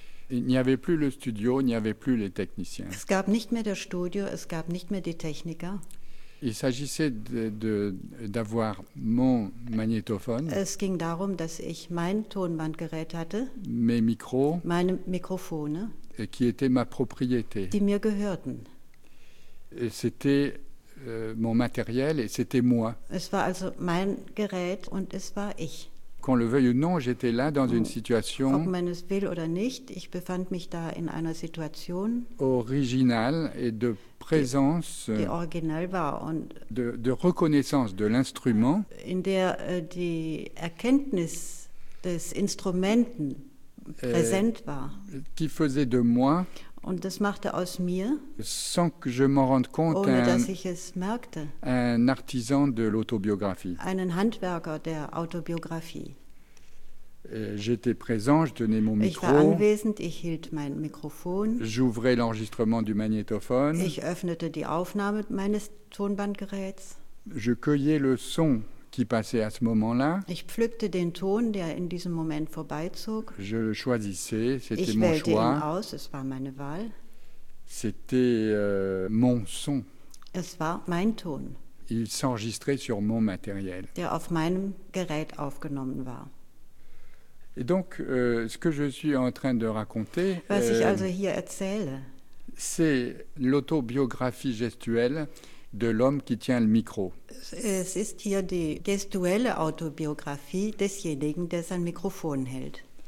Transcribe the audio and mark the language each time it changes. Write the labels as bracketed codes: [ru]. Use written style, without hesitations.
[fr] Il n'y avait plus le studio, il n'y avait plus les techniciens. [de] Es gab nicht mehr das Studio, es gab nicht mehr die Techniker. [fr] Il s'agissait d'avoir mon magnétophone. [de] Es ging darum, dass ich mein Tonbandgerät hatte. [fr] Mes micros. [de] Meine Mikrofone. [fr] Et qui étaient ma propriété. [de] Die mir gehörten. [fr] Et c'était mon matériel et c'était moi. [de] Es war also mein Gerät und es war ich. [fr] Qu'on le veuille ou non, j'étais là dans une situation. [de] Ob man es will oder nicht, ich befand mich da in einer Situation. [fr] Originale et de présence. [de] Die original war und. [fr] De reconnaissance de l'instrument. [de] In der die Erkenntnis des Instrumenten präsent war. [fr] Qui faisait de moi. [de] Und das machte aus mir, [fr] sans que je m'en rende compte, un artisan de l'autobiographie. [de] Einen Handwerker der Autobiographie. [fr] J'étais présent, je tenais mon [de] ich [fr] micro. [de] War anwesend, ich hielt mein Mikrofon. [fr] J'ouvrais l'enregistrement du magnétophone. [de] Ich öffnete die Aufnahme meines Tonbandgeräts. [fr] Je cueillais le son qui passait à ce moment-là. [de] Ich pflückte den Ton, der in diesem Moment vorbeizog. [fr] Je le choisissais, c'était [de] ich [fr] mon [de] wählte [fr] choix. [de] Ihn aus, es war meine Wahl. [fr] C'était mon son. [de] Es war mein Ton. [fr] Il s'enregistrait sur mon matériel. [de] Der auf meinem Gerät aufgenommen war. [fr] Et donc, ce que je suis en train de raconter, [de] was ich also hier erzähle, [fr] c'est l'autobiographie gestuelle de l'homme qui tient le micro. [de] Es ist hier die gestuelle Autobiographie desjenigen, der sein Mikrofon hält.